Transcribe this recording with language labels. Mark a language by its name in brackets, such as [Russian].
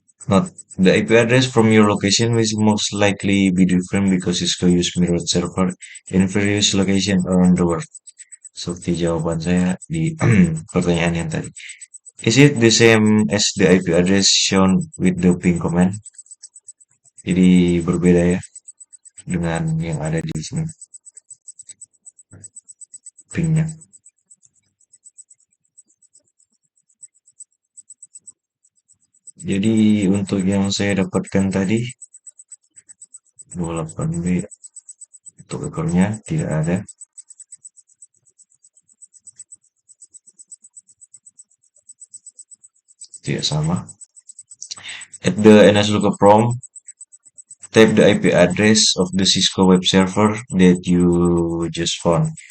[English] Not the IP address from your location will most likely be different because Cisco use mirrored server in various locations around the world. [Indonesian] Seperti jawaban saya di pertanyaan yang tadi. [English] Is it the same as the IP address shown with the ping command? [Indonesian] Jadi berbeda ya dengan yang ada di sini pingnya. Jadi untuk yang saya dapatkan tadi 28B untuk ekornya tidak ada, tidak sama. [English] At the NSLookup prompt, type the IP address of the Cisco web server that you just found.